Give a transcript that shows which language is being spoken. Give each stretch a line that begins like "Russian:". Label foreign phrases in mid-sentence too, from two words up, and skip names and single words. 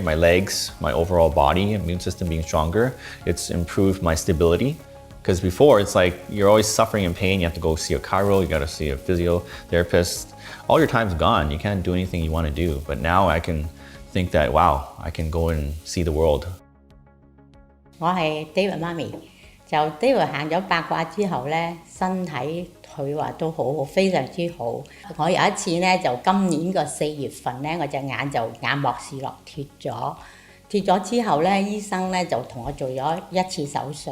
English: My legs, my overall body, immune system being stronger, it's improved my stability. Because before it's like you're always suffering in pain, you have to go see a chiro, you got to see a physiotherapist. All your time's gone, you can't do anything you want to do. But now I can think that, wow, I can go and see the world.
Cantonese: 我係 David 媽咪，就 David 行咗八卦之後咧，身體佢話都好，非常之好。我有一次咧，就今年個4月份咧，我隻眼就眼膜視落脫咗，脫咗之後咧，醫生咧就同我做咗一次手術。